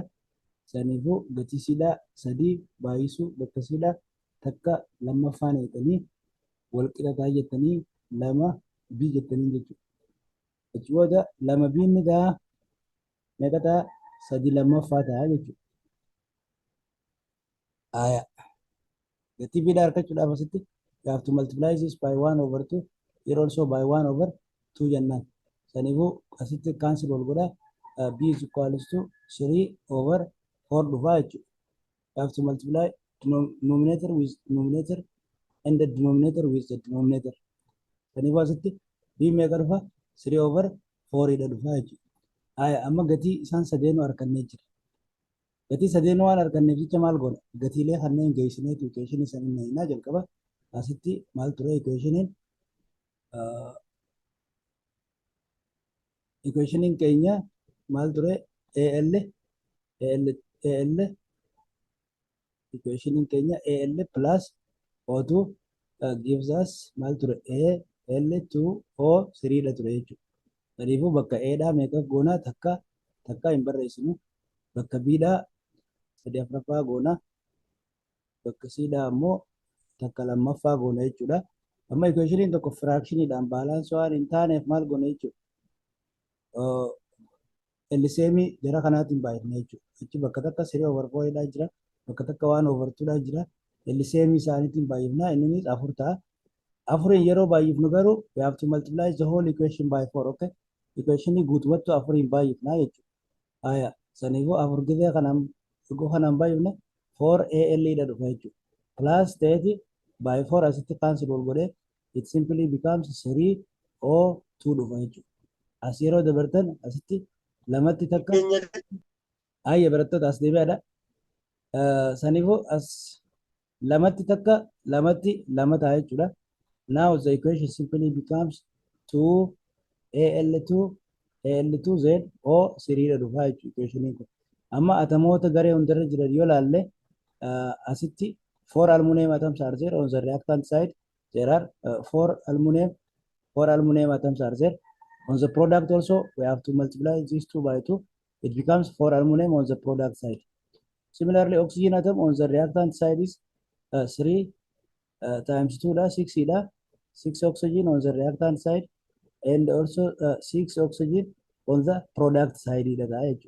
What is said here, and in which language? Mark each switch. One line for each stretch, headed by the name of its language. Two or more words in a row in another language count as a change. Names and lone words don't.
Oromo: Saniifuu gatii C'dhaa sadii baay'isuu bakka C'dhaa takka lammaffaan eeganii wal qixa ta'a jettanii lama B jettanii jechuudha. Achi booda lama B ni ta'a meeqa ta'a? Sadii lammaffaa ta'a jechuudha. Gatii B'dhaa argachuudhaaf asitti
English: you have to multiply this by 1 over 2 here also by 1 over 2 jennaan.
Oromo: Saniifuu asitti cancel wal godha.
English: B is equals to 3 over 4
Oromo: dhufaa jechuudha.
English: You have to multiply numerator with numerator and the denominator with the denominator.
Oromo: Saniifuu asitti B meeqa dhufa? 3 over 4 dha dhufaa jechuudha. Amma gatii isaan sadeenuu argannee jira. Gatii sadeenuu waan arganneef jecha maal goona? Gatiilee kanneen geessineetu equationii san hin hiinaa jalqaba. Asitti maal ture equationiin keenya maal ture? AL equationiin keenya AL
English: plus O2 gives us
Oromo: maal ture? AL2O3 dha ture jechuudha. Saniifuu bakka Aadhaa meeqa goonaa? Takka hin barreessinu. Bakka B'dhaa sadii afuraffaa goonaa. bakka siidhaa ammoo takka lammaffaa goona jechuudha. Amma equationiin tokko firaakshiniidhaan baalaansii waan hin taaneef maal goona jechuudha. Eliseemii jara kanaatiin baay'ifna jechuudha. Achi bakka takka 3 over 4 jira, bakka takka 1 over 2 jira. Eliseemii isaaniitiin baay'ifna, innis 4 ta'a. Afurin yeroo baay'ifnu garuu
English: we have to multiply the whole equation by 4, okay?
Oromo: Equationii guutumatti afurin baay'ifna jechuudha. Haya, saniifuu afur gizee kanaan baay'ifne 4AL dha dhufa jechuudha.
English: Plus 30 by 4
Oromo: asitti cancel wal godhee
English: it simply becomes 3O2
Oromo: dhufa jechuudha. As yeroo dabartan asitti lamatti takka ayya barattoota as deebi'aadha. Saniifuu as lamatti takka lamatti lama ta'a jechuudha.
English: Now the equation simply becomes 2AL2 Z O3
Oromo: dha dhufa jechuudha equationiin kun. Amma atomoota garee hundarra jiran yoo laalle asitti
English: 4 aluminum atoms are there on the reactant side. There are 4 aluminum atoms are there. On the product also, we have to multiply these 2 by 2. It becomes 4 aluminum on the product side. Similarly, oxygen atom on the reactant side is 3 times 2 da 6 da 6 oxygen on the reactant side and also 6 oxygen on the product side
Oromo: da jechuudha.